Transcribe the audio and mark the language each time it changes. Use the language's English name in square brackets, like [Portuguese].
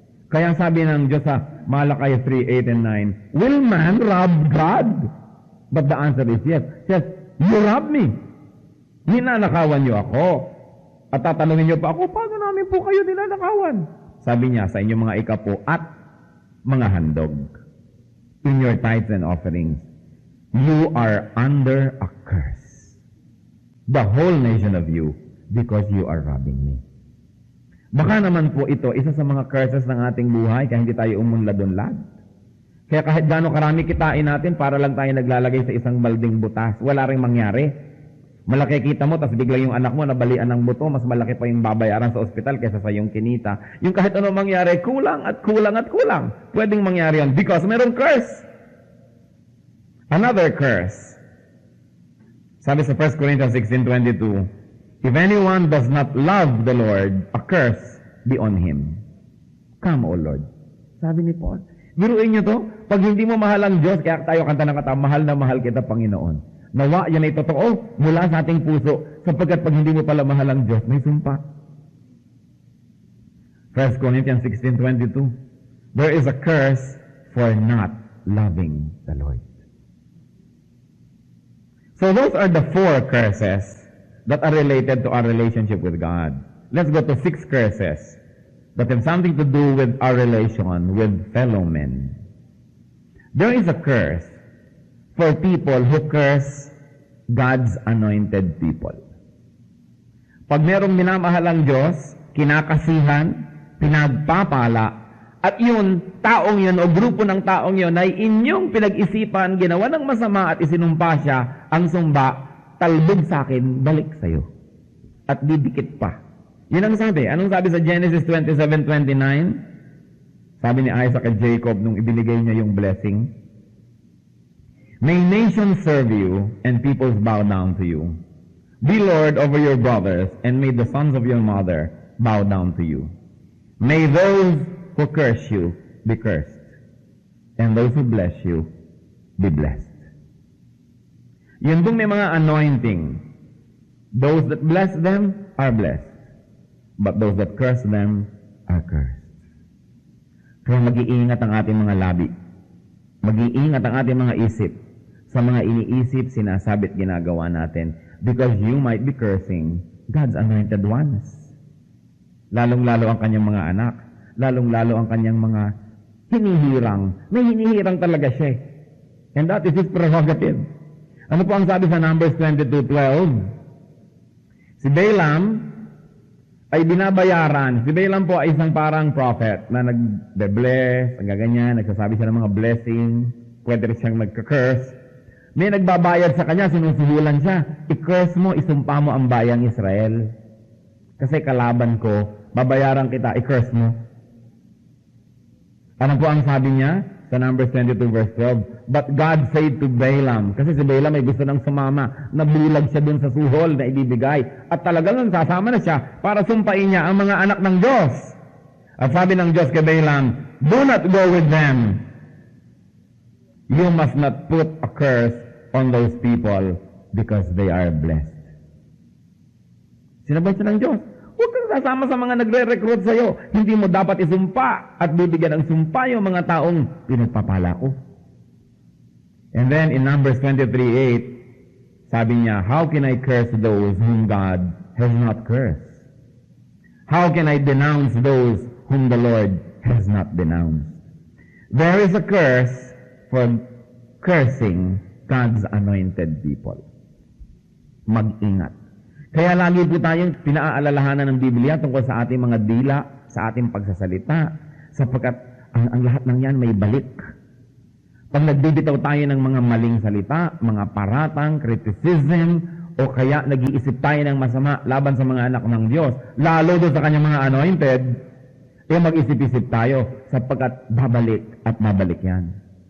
[Filipino] Kaya sabi ng Diyos sa [English] Malakay 3:8 and 9, will man rob God? But the answer is yes. Yes, you rob me. [Filipino] Ninanakawan niyo ako. At tatanungin niyo pa ako, paano namin po kayo ninanakawan? Sabi niya sa inyong mga ikapo at mga handog. [English] In your tithes and offerings, you are under a curse. The whole nation of you, because you are robbing me. [Filipino] Baka naman po ito, isa sa mga curses ng ating buhay, kaya hindi tayo umunlad-unlad. Kaya kahit gaano karami kitain natin, para lang tayo naglalagay sa isang balding butas, wala ring mangyari. Malaki kita mo, tapos bigla yung anak mo nabalian ng buto, mas malaki pa yung babayaran sa ospital kaysa sa yung kinita. Yung kahit ano mangyari, kulang at kulang at kulang. Pwedeng mangyari yan because mayroong curse. [English] Another curse. [Filipino] Sabi sa [English] 1 Corinthians 16:22, if anyone does not love the Lord, a curse be on him. Come, O Lord. [Filipino] Sabi ni Paul. Biruin niyo to, pag hindi mo mahal ang Diyos, kaya tayo kanta ng kata, mahal na mahal kita, Panginoon. Nawa, yan ay totoo mula sa ating puso, sapagkat pag hindi mo pala mahal ang Diyos, may sumpa. [English] 1 Corinthians 16:22, there is a curse for not loving the Lord. So those are the 4 curses that are related to our relationship with God. Let's go to 6 curses that have something to do with our relation with fellow men. There is a curse for people who curse God's anointed people. [Filipino] Pag merong minamahalang Diyos, kinakasihan, pinagpapala, at yun, taong yun o grupo ng taong yun ay inyong pinag-isipan, ginawa ng masama at isinumpa siya, ang sumba, talbog sa akin, balik sa'yo. At didikit pa. Yun ang sabi. Anong sabi sa Genesis 27:29? Sabi ni Isaac at Jacob nung ibinigay niya yung [English] blessing, May nations serve you and peoples bow down to you. Be Lord over your brothers, and may the sons of your mother bow down to you. May those who curse you be cursed, and those who bless you be blessed. [Filipino] Yun dong may mga anointing. [English] Those that bless them are blessed, but those that curse them are cursed. [Filipino] Kaya mag-iingat ang ating mga labi. Mag-iingat ang ating mga isip sa mga iniisip, sinasabit, ginagawa natin, [English] because you might be cursing God's anointed ones. [Filipino] Lalong-lalo ang kanyang mga anak. Lalong-lalo ang kanyang mga hinihirang. May hinihirang talaga siya. [English] And that is his prerogative. [Filipino] Ano po ang sabi sa Numbers 22:12? Si Balaam ay binabayaran. Si Balaam po ay isang parang prophet na nag-bless, nagaganyan, nagsasabi siya ng mga blessing, pwede rin siyang nagka-curse. May nagbabayad sa kanya, sinusuhulan siya. I-curse mo, isumpa mo ang bayang Israel. Kasi kalaban ko, babayaran kita, i-curse mo. Ano po ang sabi niya? Sa Numbers 22:12. [English] But God said to Balaam, [Filipino] kasi si Balaam ay gusto ng sumama, nabulag siya dun sa suhol na ibibigay. At talagang sasama na siya para sumpain niya ang mga anak ng Diyos. At sabi ng Diyos kay Balaam, [English] do not go with them. You must not put a curse on those people because they are blessed. [Filipino] Sinabay siya ng Diyos, huwag kang sasama sa mga nagre-recruit sa'yo. Hindi mo dapat isumpa at bibigyan ng sumpa yung mga taong pinagpapala ko. [English] And then in Numbers 23:8, [Filipino] sabi niya, [English] how can I curse those whom God has not cursed? How can I denounce those whom the Lord has not denounced? There is a curse for cursing God's anointed people. [Filipino] Mag-ingat. Kaya lagi po tayong pinaalalahanan ng Biblia tungkol sa ating mga dila, sa ating pagsasalita, sapagkat ang lahat ng yan may balik. Pag nagbibitaw tayo ng mga maling salita, mga paratang, criticism, o kaya nag-iisip tayo ng masama laban sa mga anak ng Diyos, lalo doon sa kanyang mga anointed, mag-isip-isip tayo sapagkat babalik at mabalik yan.